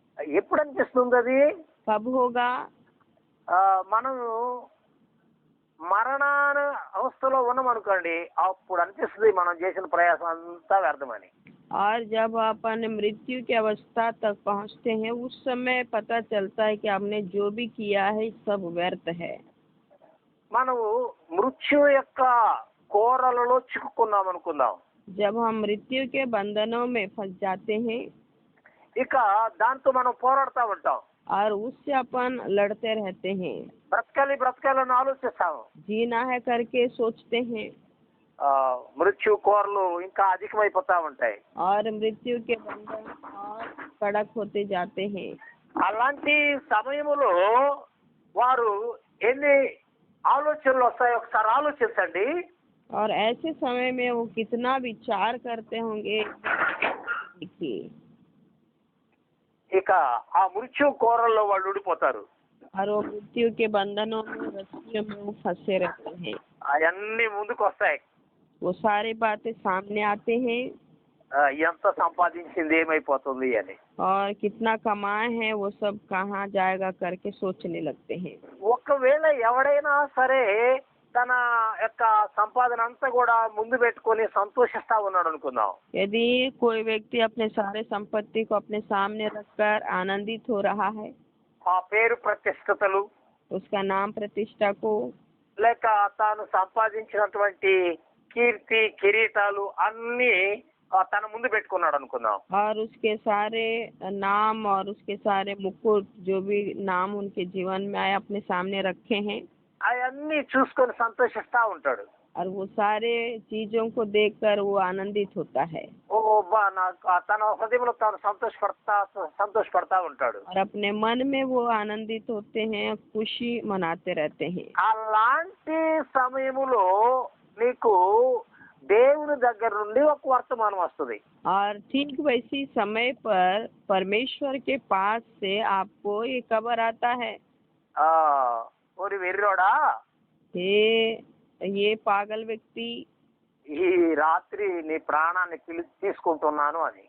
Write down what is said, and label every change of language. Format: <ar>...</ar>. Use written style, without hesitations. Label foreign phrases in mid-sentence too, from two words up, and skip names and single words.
<te>ఎప్పుడు అనిపిస్తుంది అది?</te> <hi>कब होगा?</hi> <te>మనం మరణాన అవస్థలో ఉన్నామనుకోండి, అప్పుడు అనిపిస్తుంది మనం చేసిన ప్రయాసం అంతా వ్యర్థమని.</te> <hi>और जब अपन मृत्यु की अवस्था तक पहुंचते हैं उस समय पता चलता है कि आपने जो भी किया है सब व्यर्थ है।</hi> <te>మనము మృత్యు యొక్క కోరలలో చిక్కుకున్నాం అనుకుందాం.</te> <hi>जब हम मृत्यु के बंधनों में फंस जाते हैं</hi> <te>ఇక దాంతో మనం పోరాడుతూ ఉంటాం.</te> <hi>और उससे अपन लड़ते रहते हैं,</hi> <te>బ్రతకాలని ఆలోచిస్తాము.</te> <hi>जीना है करके सोचते हैं</hi> <te>మృత్యు కోరలు ఇంకా అధికమైపోతా ఉంటాయి.</te> <hi>और मृत्यु के बंधन और कड़क होते जाते हैं।</hi> <te>అలాంటి సమయంలో వారు ఎన్ని ఆలోచనలు వస్తాయో ఒకసారి ఆలోచించండి.</te> <hi>और ऐसे समय में वो कितना विचार करते होंगे देखिए।</hi> <te>ఇక ఆ మృత్యు కోరల్లో వాళ్ళు ఊడిపోతారు.</te> <hi>और वो मृत्यु के बंधनों में रस्सियों में वो फंसे रहते हैं।</hi> <te>అవన్నీ ముందుకు వస్తాయి.</te> <hi>वो सारी बातें सामने आते हैं</hi> <te>ఎంత సంపాదించింది ఏమైపోతుంది అని.</te> <hi>और कितना कमाए हैं वो सब कहाँ जाएगा करके सोचने लगते हैं।</hi> <te>ఒకవేళ ఎవడైనా సరే తన యొక్క సంపాదన అంతా కూడా ముందు పెట్టుకొని సంతోషిస్తా ఉన్నాడు అనుకుందాం.</te> <hi>यदि कोई व्यक्ति अपने सारे संपत्ति को अपने सामने रखकर आनंदित हो रहा है,</hi> <te>ఆ పేరు ప్రతిష్టతలు</te> <hi>उसका नाम प्रतिष्ठा को</hi> <te>లేక తాను సంపాదించినటువంటి కీర్తి కిరీటాలు అన్ని తన ముందు పెట్టుకున్నాడు అనుకుందాం.</te> <hi>और उसके सारे नाम और उसके सारे मुकुट जो भी नाम उनके जीवन में आए अपने सामने रखे हैं,</hi> <te>అవన్నీ చూసుకొని సంతోషిస్తా ఉంటాడు.</te> <hi>और वो सारे चीजों को देखकर वो आनंदित होता है</hi> <te>ఓ బా నాకు తన హృదయంలో తాను సంతోషపడతా ఉంటాడు.</te> <hi>और अपने मन में वो आनंदित होते हैं, खुशी मनाते रहते हैं।</hi> <te>అలాంటి సమయములో నీకు దేవుని దగ్గర నుండి ఒక వర్తమానం వస్తుంది.</te> <hi>और ठीक वैसी समय पर परमेश्वर के पास से आपको ये खबर आता है,</hi> <te>ఓరి వెర్రోడా,</te> <hi>ये पागल व्यक्ति,</hi> <te>ఈ రాత్రి నీ ప్రాణాన్ని తీసుకుంటున్నాను అని.</te>